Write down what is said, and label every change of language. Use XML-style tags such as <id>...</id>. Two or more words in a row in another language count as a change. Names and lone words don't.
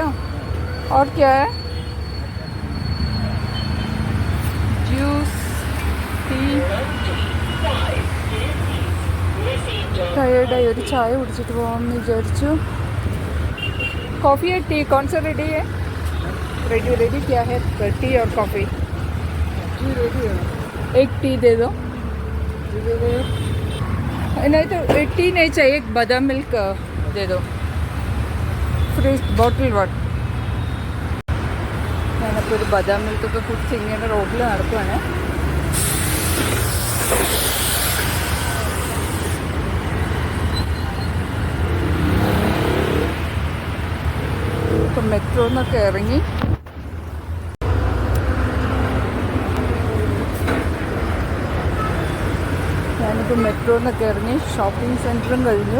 <hi>और क्या है? जूस,</hi> <ml>ടീ. ടയേർഡായി, ഒരു ചായ കുടിച്ചിട്ട് പോകാമെന്ന് വിചാരിച്ചു.</ml> <hi>कॉफ़ी है, टी कौन सा रेडी है? रेडी क्या है? टी और कॉफ़ी? टी रेडी है. एक टी दे दो. नहीं तो टी नहीं चाहिए, एक बादाम मिल्क दे दो,</hi> <en>fresh bottle water.</en> <ml>ഞാനപ്പോൾ ഒരു ബദാം മിൽക്കൊക്കെ കുടിച്ച് ഇങ്ങനെ റോഡിൽ നടക്കുവാണ്. ഇപ്പം മെട്രോന്നൊക്കെ ഇറങ്ങി ഞാനിപ്പോൾ മെട്രോന്നൊക്കെ ഇറങ്ങി</ml> <en>shopping centreum</en> <ml>കഴിഞ്ഞു.</ml>